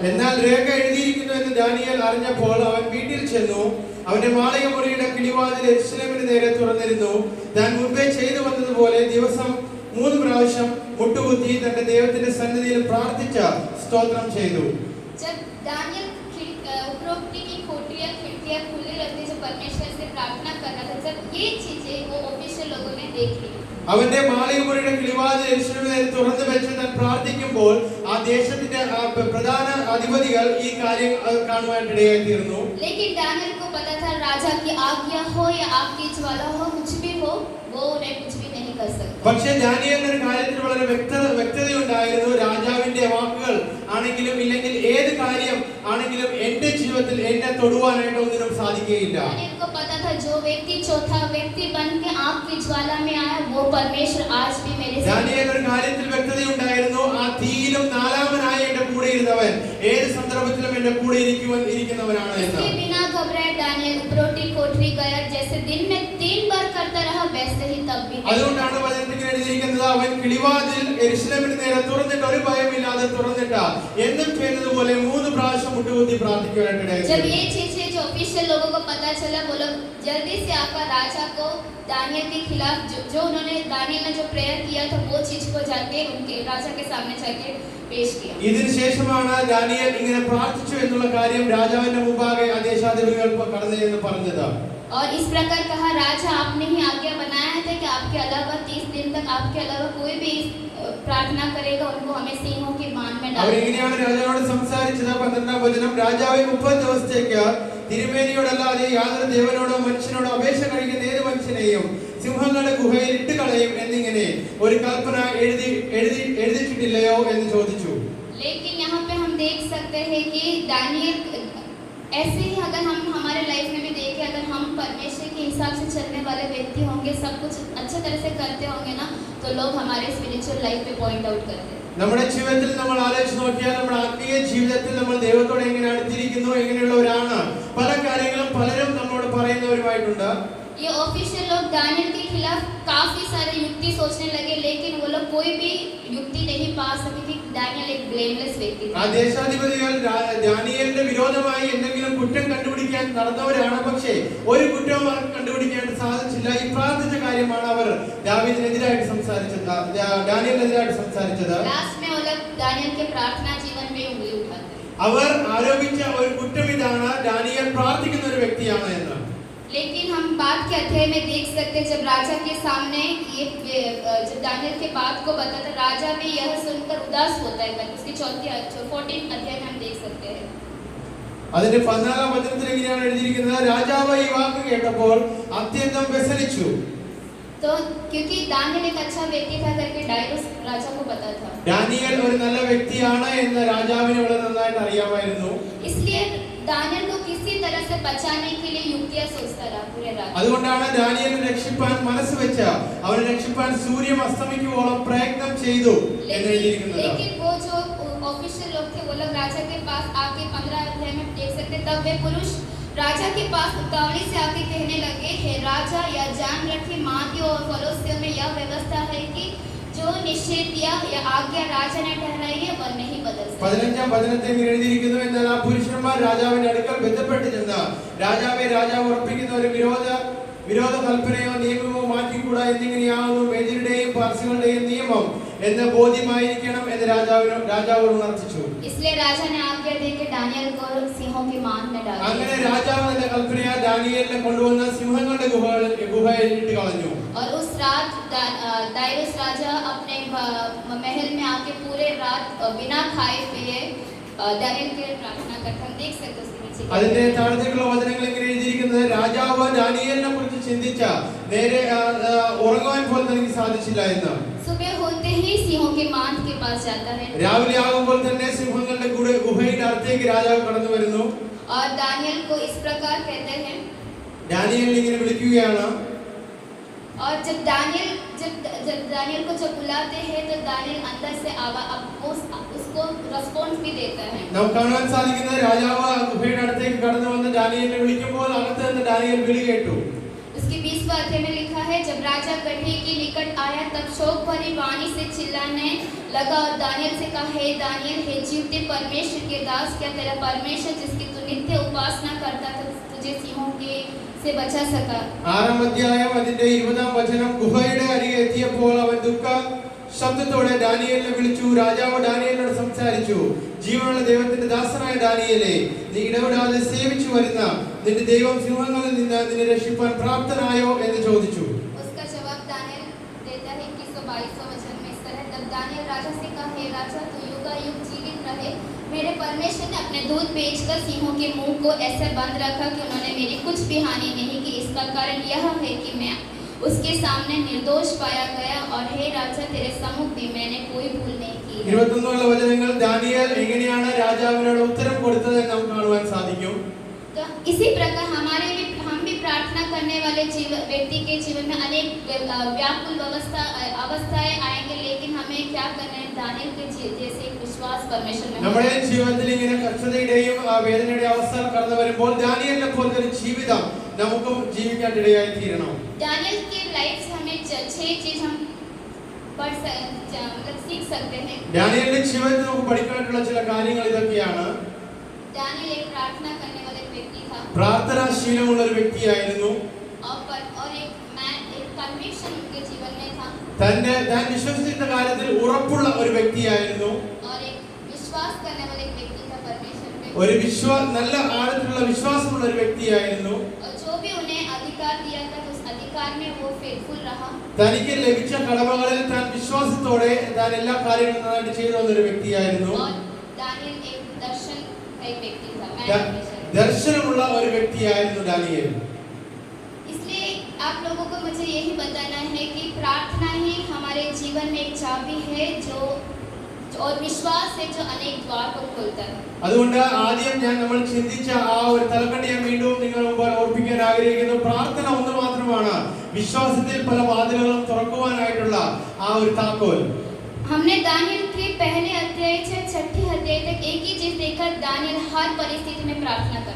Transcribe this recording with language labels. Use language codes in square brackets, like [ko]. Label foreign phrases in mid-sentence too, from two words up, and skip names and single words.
[ml] എന്നാൽ രേഖ എഴുതിയിരിക്കുന്നു എന്ന് ദാനിയേൽ അറിഞ്ഞപ്പോൾ അവൻ വീട്ടിൽ ചെന്നു. അവന്റെ മാളികമുറിയുടെ കിളിവാതിൽ യെരൂശലേമിന് നേരെ തുറന്നിരുന്നു. താൻ മുൻപേ ചെയ്തു വന്നതുപോലെ ദിവസം 3 പ്രാവശ്യം മുട്ടുകുത്തി തന്റെ ദൈവത്തിന്റെ സന്നിധിയിൽ പ്രാർത്ഥിച്ച സ്തോത്രം ചെയ്തു. [hi] जब दानियल उपरोक्ति की कोठरियां खिड़कियां खुली रहती, जो परमेश्वर से प्रार्थना कर रहा था, जब ये चीजें वो ऑफिशियल लोगों ने देख ली. [ml] അവന്റെ മാളികമുറിയുടെ കിളിവാതിൽ യെരൂശലേമിൽ തുറന്നു വെച്ച് താൻ പ്രാർത്ഥിക്കുമ്പോൾ ആ ദേശത്തിന്റെ പ്രധാന അധിപതികൾ ഈ കാര്യം കാണുവാനിടയായി തീർന്നു. [hi] लेकिन दानियल को पता था राजा की आज्ञा हो या आग की ज्वाला हो, कुछ भी हो, वो उन्हें कुछ भी नहीं कर सकता. [ml] പക്ഷേ ദാനിയേലിന് ഒരു കാര്യത്തിൽ വളരെ വ്യക്തതയുണ്ടായിരുന്നു. രാജാവിന്റെ വാക്കുകൾ ആണെങ്കിലും ഇല്ലെങ്കിൽ ഏത് കാര്യം ആണെങ്കിലും എന്റെ ജീവിതത്തിൽ എന്നെ തൊടുവാനായിട്ട് ഒന്നിനും സാധിക്കുകയില്ല. [hi] दानियल को पता था जो व्यक्ति चौथा व्यक्ति बन के आग की ज्वाला में आया, वो परमेश्वर आज भी मेरे साथ. [ml] ദാനിയേലിന് ഒരു കാര്യത്തിൽ വ്യക്തതയുണ്ടായിരുന്നു. ആ തീയിലും 4-ാമനായി എന്റെ കൂടെ ഇരുന്നവൻ ഏത് സന്ദർഭത്തിലും എന്റെ കൂടെ ഇരിക്കുന്നവനാണ് എന്ന്. [hi] इसके बिना घबराए दानियल उपरोटी कोठरी गया, जैसे दिन में 3 बार करता रहा, वैसे ही तब भी. [ml] അതുകൊണ്ടാണ് വചനത്തിൽ എഴുതിയിരിക്കുന്നത്, അവൻ കിളിവാതിൽ യെരൂശലേമിന് നേരെ തുറന്നിട്ട് ഒരു ഭയമില്ലാതെ തുറന്നിട്ട് എന്നും ചെയ്തതുപോലെ 3 പ്രാവശ്യം മുട്ടുകുത്തി പ്രാർത്ഥിക്കുവാനായിട്ട്. [hi] जब ये चीजें जो ऑफिशियल लोगों को पता चला, वो लोग जल्दी से आकर राजा को दानियल के खिलाफ जो उन्होंने दानियल ने जो प्रेयर किया था वो चीज को जाके उनके राजा के सामने जाके पेश किया. [ml] ഇതിനു ശേഷമാണ് ദാനിയേൽ ഇങ്ങനെ പ്രാർത്ഥിച്ചു എന്നുള്ള കാര്യം രാജാവിന്റെ മുമ്പാകെ ആ ദേശാധിപതികൾ കടന്നു എന്ന് പറഞ്ഞത്. [hi] और इस प्रकार कहा, राजा आपने ही आज्ञा बनाया था कि आपके अलावा 30 दिन तक आपके अलावा कोई भी प्रार्थना करेगा, उनको हमें सिंहों की बांध में डाल. [ml] അവരിങ്ങനെയാണ് രാജാവിനോട് സംസാരിച്ചത്. 12-ാം വചനം, രാജാവെ 30 ദിവസത്തേക്ക് തിരുമേനിയോടല്ലാതെ യാതൊരു ദേവനോടോ മനുഷ്യനോടോ അപേക്ഷ കഴിക്കുന്ന ഏത് മനുഷ്യനെയും സിംഹങ്ങളുടെ ഗുഹയിൽ ഇട്ട് കളയും എന്നിങ്ങനെ ഒരു കൽപ്പന എഴുതിയിട്ടില്ലയോ എന്ന് ചോദിച്ചു. [hi] लेकिन यहाँ पे हम देख सकते हैं कि दानियल ऐसे ही अगर हम हमारे लाइफ में भी देखें, अगर हम परमेश्वर के हिसाब से चलने वाले व्यक्ति होंगे, सब कुछ अच्छे तरह से करते होंगे ना, तो लोग हमारे [en] spiritual life [hi] पे [en] point out [hi] करते हैं. [ml] നമ്മുടെ ജീവിതത്തിൽ നമ്മൾ ആലോചിച്ച് നോക്കിയാൽ നമ്മുടെ ആത്മീയ ജീവിതത്തിൽ നമ്മൾ ദൈവത്തോട് എങ്ങനെ അടുത്തിരിക്കുന്നു, എങ്ങനെയുള്ളവരാണ്, പല കാര്യങ്ങളും പലരും നമ്മളോട് പറയുന്നവരുമായിട്ടുണ്ട്. [hi] ये ऑफिशियल लोग दानियल के खिलाफ काफी सारे युक्ति सोचने लगे, लेकिन वो लोग कोई भी युक्ति नहीं पा सके कि दानियल एक ब्लेमलेस व्यक्ति था. [ml] ആ ദേശാധിപതികൾ ദാനിയേലിന്റെ വിരോധമായി എന്തെങ്കിലും കുറ്റം കണ്ടുപിടിക്കാൻ നടന്നവരാണ്. പക്ഷേ ഒരു കുറ്റവും അവർക്ക് കണ്ടുപിടിക്കാൻ സാധിച്ചില്ല. ഈ പ്രാർത്ഥിച്ച കാര്യമാണ് അവർ ദാവീദിനെതിരായിട്ട് സംസാരിച്ചത്, ദാനിയേലിനെതിരായിട്ട് സംസാരിച്ചത്. [hi] लास्ट में वो लोग दानियल के प्रार्थना जीवन पे उंगली उठाते. [ml] അവർ ആരോപിച്ച ഒരു കുറ്റം ഇതാണ്, ദാനിയേൽ പ്രാർത്ഥിക്കുന്ന ഒരു വ്യക്തിയാണ് എന്ന്. [hi] लेकिन हम बात के अध्याय में देख सकते हैं, जब राजा के सामने ये जब दानियल के बात को बताता, राजा भी यह सुनकर उदास होता है. उसकी 14 अध्याय में हम देख सकते हैं. [ml] അതിന്റെ 14-ാം വചനത്തിൽ ഇങ്ങനെയാണ് എഴുതിയിരിക്കുന്നത്, രാജാവ് ഈ വാക്ക് കേട്ടപ്പോൾ അത്യന്തം വ്യസനിച്ചു. [hi] तो क्योंकि दानियल एक अच्छा व्यक्ति था करके डायरोस राजा को पता था. [ml] ദാനിയേൽ ഒരു നല്ല വ്യക്തിയാണ് എന്ന് രാജാവിന് വളരെ നന്നായിട്ട് അറിയാമായിരുന്നു. [hi] इसलिए दानियल को किसी तरह से बचाने के लिए युक्तियां सोचता रहा पूरे रात. [ml] അതുകൊണ്ടാണ് ദാനിയേലിനെ രക്ഷിപ്പാൻ മനസ്സ് വെച്ച അവനെ രക്ഷിപ്പാൻ സൂര്യൻ അസ്തമിക്കുവോളം പ്രയത്നം ചെയ്തു എന്ന് എഴുതിയിരിക്കുന്നത്. [hi] लेकिन वो जो ऑफिशियल लोग थे, वो लोग राजा के पास आके 15 अध्याय में देख सकते, तब वे पुरुष राजा के पास उतावली से आके कहने लगे, हे राजा, या जान रखे मादियों और पड़ोसियों में यह व्यवस्था है कि जो निषेध या आज्ञा राजा ने ठहराई है वह नहीं बदल सकता. [ml] 15-ാം വചനത്തിൽ ഇങ്ങനെ എഴുതിയിരിക്കുന്നു, എന്നാൽ ആ പുരുഷന്മാർ രാജാവിന്റെ അടുക്കൽ ബന്ധപ്പെട്ട് ചെന്ന് രാജാവ് ഉറപ്പിക്കുന്ന ഒരു വിരോധ കൽപ്പനയോ നിയമമോ മാറ്റിക്കൂടാ എന്നിങ്ങനെയാകുന്നു മേദ്യരുടെയും പാർസികളുടെയും നിയമം എന്ന് ബോധ്യമായിരിക്കണം എന്ന് രാജാവ് ഉണർത്തിച്ചു. അങ്ങനെ രാജാവ് തന്റെ കൽപ്പനയാ ദാനിയേലിനെ കൊണ്ടുവന്ന സിംഹങ്ങളുടെ ഗുഹയിൽ ഇട്ട് കളഞ്ഞു. [hi] महल में आके पूरे रात बिना खाए पिए दानियल के लिए प्रार्थना करते हम देख सकते हैं. [ml] അതിന്റെ താഴത്തേക്കുള്ള വചനങ്ങൾ ഇങ്ങനെ എഴുതിയിരിക്കുന്നത്, രാജാവ് ദാനിയേലിനെ കുറിച്ച് ചിന്തിച്ച നേരെ ഉറങ്ങുവാൻ പോലും എനിക്ക് സാധിച്ചില്ല എന്ന്. [hi] सुबह होते ही सिंहों के मांद के पास जाता है. [ml] രാവിലെ ആകുമ്പോൾ തന്നെ സിംഹങ്ങളുടെ ഗുഹയുടെ അടുത്തേക്ക് രാജാവ് കടന്നു വരുന്നു. [hi] और दानियल को इस प्रकार कहते हैं, [ml] ദാനിയേലിനെ ഇങ്ങനെ വിളിക്കുകയാണ്. [hi] और जब दानियल को जब बुलाते हैं तो दानियल अंदर से उसको रिस्पांस भी देता है. [ml] നാം കാണാൻ സാധിക്കുന്ന രാജാവ് ഗുഹയുടെ അടുത്തേക്ക് കടന്നു വന്ന് ദാനിയേലിനെ വിളിക്കുമ്പോൾ അകത്ത് നിന്ന് ദാനിയേൽ വിളി കേട്ടു. [hi] उसके 20वां अध्याय में लिखा है, जब राजा गड्ढे के निकट आया तब शोक भरी वाणी से चिल्लाने लगा और दानियल से कहा, हे दानियल, हे जीवते परमेश्वर के दास, क्या तेरा परमेश्वर जिसकी तू नित्य उपासना करता था तुझे सिंहों के से बचा सका? [ml] 6-ാം അധ്യായം അതിന്റെ 20-ാം വചനം, ഗുഹയുടെ അരികെ എത്തിയപ്പോൾ അവൻ ദുഃഖ ശബ്ദത്തോടെ ദാനിയേലിനെ വിളിച്ചു. രാജാവ് ദാനിയേലിനോട് സംസാരിച്ചു, ജീവനുള്ള ദൈവത്തിന്റെ ദാസനായ ദാനിയേലേ, നീ ഇടപെടാതെ സേവിച്ചു വരുന്ന നിന്റെ ദൈവം സിംഹങ്ങളിൽ നിന്ന് നിന്നെ രക്ഷിപ്പാൻ പ്രാപ്തനായോ എന്ന് ചോദിച്ചു. [hi] उसका जवाब दानियल देता है कि 22वां वचन में इस तरह, तब दानियल राजा से कहा, हे राजा, तू युगायुग जीवित रहे. मेरे परमेश्वर ने अपने दूत भेजकर सिंहों के मुंह को ऐसे बंद रखा कि उन्होंने मेरी कुछ भी हानि नहीं की. इसका कारण यह है कि मैं उसके सामने निर्दोष पाया गया और हे राजा, तेरे सम्मुख भी मैंने कोई भूल नहीं की. [ml] 21 വചനങ്ങൾ ദാനിയേൽ എങ്ങനെയാണ് രാജാവിനോട് ഉത്തരം കൊടുത്തത് എന്ന് നമുക്ക് കാണുവാൻ സാധിക്കും. [hi] तो इसी प्रकार हम भी प्रार्थना करने वाले व्यक्ति के जीवन में अनेक व्याकुल अवस्थाएं आएंगे, लेकिन हमें क्या करना है? दानियल के जैसे विश्वास परमेश्वर में. [ml] നമ്മുടെ ജീവിതത്തിൽ ഇങ്ങനെ കഷ്ടതയുടെയും വേദനയുടെയും അവസ്ഥകൾ കടന്നു വരുമ്പോൾ ദാനിയേലിനെ പോലത്തെ ഒരു ജീവിതം നമുക്കും ജീവിക്കാൻ ഇടയായി തീരണം. [hi] दानियल की लाइफ से हमें 6 चीज हम सीख सकते हैं. [ml] ദാനിയേലിന്റെ ജീവിതത്തിൽ നമുക്ക് പഠിക്കാനുള്ള ചില കാര്യങ്ങൾ ഇതൊക്കെയാണ്. [hi] दानियल एक प्रार्थना करने वाला व्यक्ति था. [ml] പ്രാർത്ഥനാശീലമുള്ള ഒരു വ്യക്തിയായിരുന്നു. [hi] और एक कन्विक्शन उनके जीवन में था. [ml] താൻ വിശ്വസിക്കുന്ന കാര്യത്തിൽ ഉറപ്പുള്ള ഒരു വ്യക്തിയായിരുന്നു. [hi] और एक विश्वास करने वाला व्यक्ति था परमेश्वर पे. [ml] ഒരു നല്ല ആഴത്തിലുള്ള വിശ്വാസമുള്ള ഒരു വ്യക്തിയായിരുന്നു. [hi] और जो भी उन्हें अधिकार दिया था उस अधिकार में वो फेथफुल रहा. [ml] തനിക്ക് ലഭിച്ച കടമകളിൽ താൻ വിശ്വാസത്തോടെ താൻ എല്ലാ കാര്യങ്ങളും നന്നായിട്ട് ചെയ്തു വന്ന ഒരു വ്യക്തിയായിരുന്നു. [hi] और दानियल एक दर्शन का एक व्यक्ति था. [ml] ദർശനമുള്ള ഒരു വ്യക്തിയായിരുന്നു ദാനിയേൽ. [hi] इसलिए आप लोगों को मुझे यही बताना है कि प्रार्थना ही हमारे जीवन में एक चाबी है जो और विश्वास है जो अनेक द्वार को खोलता है. [ml] അതുകൊണ്ട് ആദ്യം നമ്മൾ ചിന്തിച്ച ആ ഒരു തലക്കെട്ട് ഞാൻ വീണ്ടും നിങ്ങളുടെ മുമ്പിൽ ഓർപ്പിക്കാൻ ആഗ്രഹിക്കുന്നു. പ്രാർത്ഥന ഒന്ന് മാത്രമാണ് വിശ്വാസത്തിൽ പല വാതിലുകളും തുറക്കുവാനായിട്ടുള്ള ആ ഒരു താക്കോൽ. [hi] हमने दानियल के पहले अध्याय से 6ठे अध्याय तक एक ही चीज देखा, दानियल हर परिस्थिति में प्रार्थना करता.